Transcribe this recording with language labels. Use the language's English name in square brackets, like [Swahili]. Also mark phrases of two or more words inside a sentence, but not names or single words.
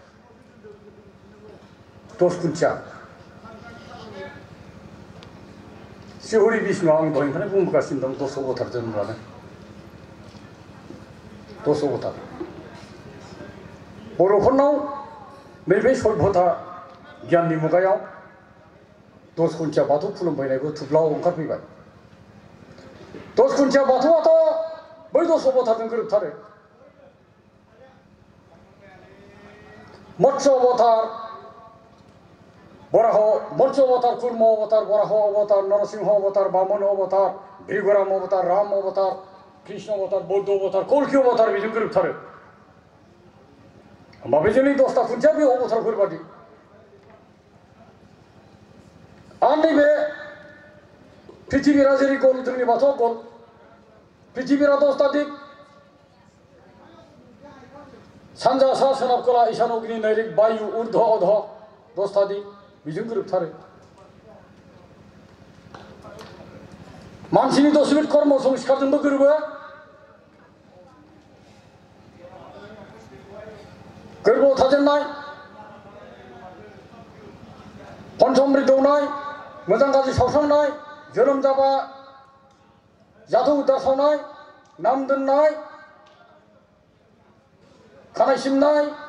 [Bodo] 10 खुन्थिया श्री हरि विष्णुआ आं दहायनिफ्रायनो बुंबोगासिनो दं 10 अवतार जोनोम लादों 10 अवतार बर'फोरनाव नैबे सभ्यता गियाननि मुगायाव 10 खुन्थिया बाथौ खुलुमफैनायबो थुब्लाव ओंखारफैबाय 10 खुन्थिया बाथौआथ' बै 10 अवतारजों गोरोबथारो मत्स्य अवतार मत्स्य अवतार कुर्म अवतार वराह अवतार नरसिंह अवतार वामन अवतार भृगुराम अवतार राम अवतार कृष्ण अवतार बौद्ध अवतार कल्कि अवतार बेजों गोरोबथारो होमबा बे जोंनि 10ता खुन्थिया बे अवतारफोर बादि आरो नैबे पृथिबीरा जेरै गल जोंनि बाथौआ गल पृथिबीरा 10ता दिग सानजा सा सोनाब खोला ईशान अग्नि नैऋत वायु ऊर्ध्व अध 10ता दिग बेजों गोरोबथारो मानसिनि 10 बिध कर्म संस्कारजोंबो गोरोबो गोरबोआव थाजेननाय पन्चमृत दौनाय मोजां गाज्रि सावस्रांनाय जोनोम जाबा जाथौ उद्धार सावनाय नाम दोननाय खानाय सिननाय